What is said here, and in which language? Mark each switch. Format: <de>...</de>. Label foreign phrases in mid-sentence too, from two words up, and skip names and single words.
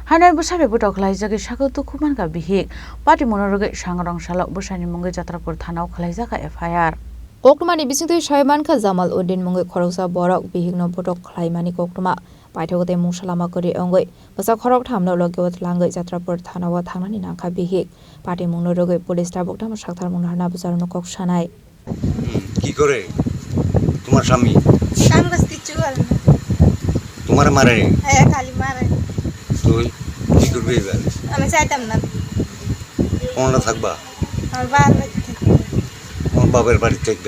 <trp>Haino Bwsai Butok Khlaijagwi Sago Dukhomankha Bihik Patimungno Rwgwi Sangrongsalo Bwsaini Mungwi Jatrapur Thanao Khlaijakha FIR Koktumani bisingtwi Khlaimani Jamal Uddin Mungwi Khoroksa Borok Bihikno Butok Khlaimani Koktuma Paithogote Mungsalama Kori Ongwi Bwsa Khorok Thamno Logiwat Langwi Jatrapur Thanao Thangnani Nangkha Bihik Patimungno Rwgwi Police Tabuk Tamo Sakthar Mungno Harna Bwsarno Kok Sanai</trp> <bn>কি করে তোমার স্বামী কাম কাজ কিছু করে না তোমার মারে হ্যাঁ খালি মারে তুই কি করবি এবার আমি চাইতাম না কোনটা থাকবা আমার বাবার বাড়িতে থাকি আমার বাবার বাড়ি থাকবা</bn>